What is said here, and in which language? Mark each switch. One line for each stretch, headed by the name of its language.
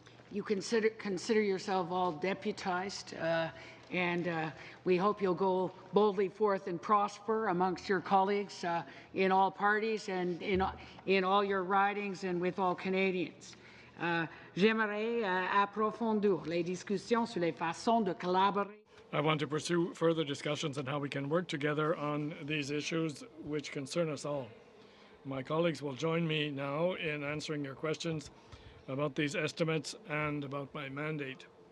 English: You consider yourself all deputized, and we hope you'll go boldly forth and prosper amongst your colleagues in all parties and in all your ridings and with all Canadians.
French: J'aimerais approfondir les discussions sur les façons de collaborer.
English: I want to pursue further discussions on how we can work together on these issues which concern us all. My colleagues will join me now in answering your questions about these estimates and about my mandate.